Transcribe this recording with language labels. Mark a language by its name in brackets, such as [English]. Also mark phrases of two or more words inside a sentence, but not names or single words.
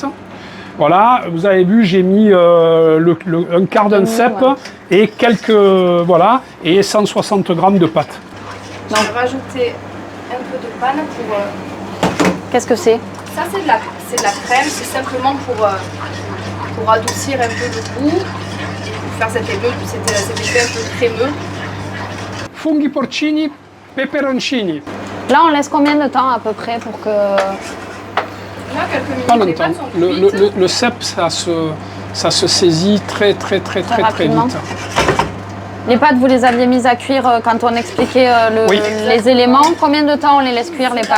[French] Voilà, vous avez vu, j'ai mis un quart d'un cèpe et quelques, voilà, et 160 g de pâte. Donc, je vais rajouter un peu de panne pour... Qu'est-ce que c'est? Ça, c'est de la crème, c'est simplement pour adoucir un peu le goût, pour faire cet effet un peu crémeux. [Italian] Funghi porcini, peperoncini. [French] Là, on laisse combien de temps à peu près pour que... Là, quelques minutes, Pas les longtemps. pâtes sont cuites. Le cèpe, ça se saisit très vite. Les pâtes, vous les aviez mises à cuire quand on expliquait les éléments. Combien de temps on les laisse cuire les pâtes?